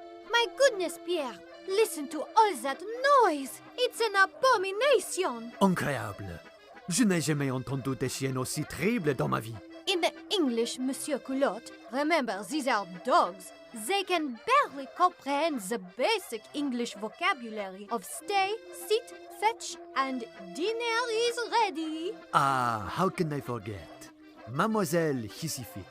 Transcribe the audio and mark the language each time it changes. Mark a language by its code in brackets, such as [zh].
[en] My goodness, Pierre, listen to all that noise. It's an abomination. [fr] Incroyable. Je n'ai jamais entendu des chiens aussi terribles dans ma vie. [en] In English, Monsieur Culotte, remember, these are dogs. They can barely comprehend the basic English vocabulary of stay, sit, fetch, and dinner is ready. Ah, how can I forget? Mademoiselle Hissifit.